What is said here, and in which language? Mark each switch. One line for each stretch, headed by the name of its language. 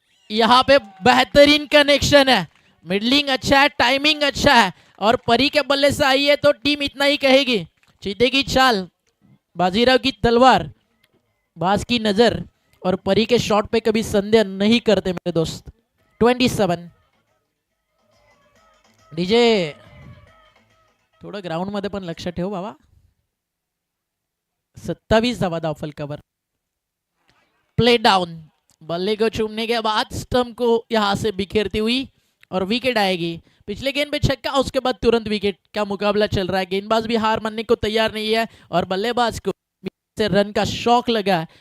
Hindi: यहाँ पे बेहतरीन कनेक्शन है, मिडलिंग अच्छा है, टाइमिंग अच्छा है, और परी के बल्ले से आई है तो टीम इतना ही कहेगी. चीते की चाल, बाजीराव की तलवार, बाज की नजर और परी के शॉट पे कभी संदेह नहीं करते मेरे दोस्त. 27.
Marathi: डीजे थोडं ग्राउंड मध्ये पण लक्ष ठेव बाबा. 27 धावा धावफल कवर.
Hindi: प्ले डाउन, बल्ले को चूमने के बाद स्टंप को यहां से बिखेरती हुई और विकेट आएगी. पिछले गेंद पे छक्का, उसके बाद तुरंत विकेट. क्या मुकाबला चल रहा है. गेंदबाज भी हार मानने को तैयार नहीं है और बल्लेबाज को से रन का शौक लगा है.